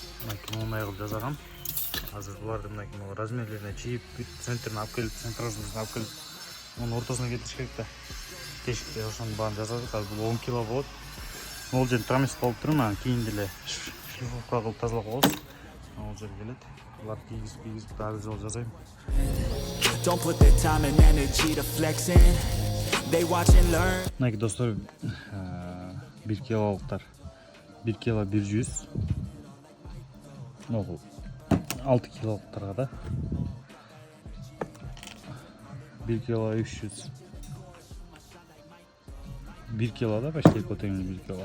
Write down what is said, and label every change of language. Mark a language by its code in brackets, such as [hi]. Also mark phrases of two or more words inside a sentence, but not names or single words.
[ky] мынакей оңай кылып жасагам. Азыр буларды мынакей размерлерине чийип, центрин алып келип, центр размерин алып келип, onun ортосуна кетириш керек да. Тешикте ошонун баарын жасадык. Азыр бул 10 кило болот. Ол жерде трамис болуп туруп, анан кийин деле шлифовка кылып тазалап коебуз. Ол жерге келет. Буларды кийгизип дагы жол жасайм. [en] Don't put their time and energy to flexing. They watch and learn. [ky] Мынакей достор, 1 килолуктар. 1 кило 100. Бул 6 килолуктарга да. 1 кило 300. 1 кило да почти котеңи 1 кило.